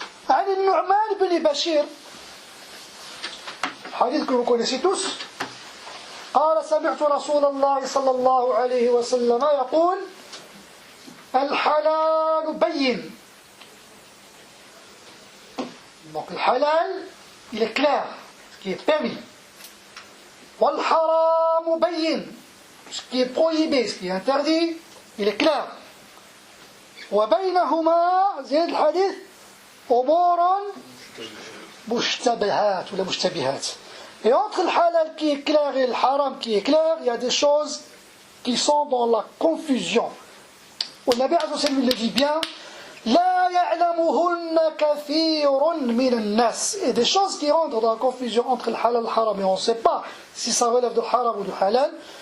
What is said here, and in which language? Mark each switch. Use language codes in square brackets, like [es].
[ar] عن النعمان بن بشير حديث [fr] que vous connaissez tous [ar] قال سمعت رسول الله صلى الله عليه وسلم يقول الحلال بين. [fr] Donc le halal il est clair, ce qui est permis. [ar] والحرام بين, [fr] ce qui est prohibé, ce qui est interdit, il est clair. [ar] وبينهما زيد الحديث أمور مشتبهات ولا مشتبهات. [fr] Et entre le halal qui est clair et le haram qui est clair, il y a des choses qui sont dans la confusion. Le Nabi Azza wa Jalla le dit bien, [ar] لا يعلمهن كثير من الناس. [fr] Et des choses qui rentrent dans la confusion entre le halal et le haram, et on ne sait pas si ça relève du haram ou du halal.